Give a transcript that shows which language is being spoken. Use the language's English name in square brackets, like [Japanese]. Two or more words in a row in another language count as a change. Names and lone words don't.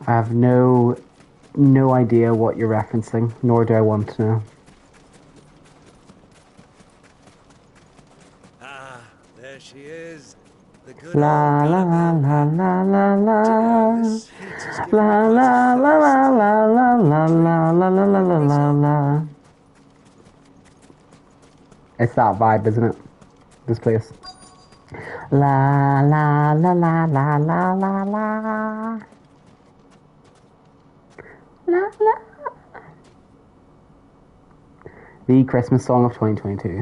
[English] I have no idea what you're referencing, nor do I want to know. Ah, there she is. The good La old la la la la la la. This heat has given La me la quite la a la thirst. la la la la la la la la la la. It's that vibe, isn't it? This place. La la la la la la la la. La la. The Christmas song of 2022.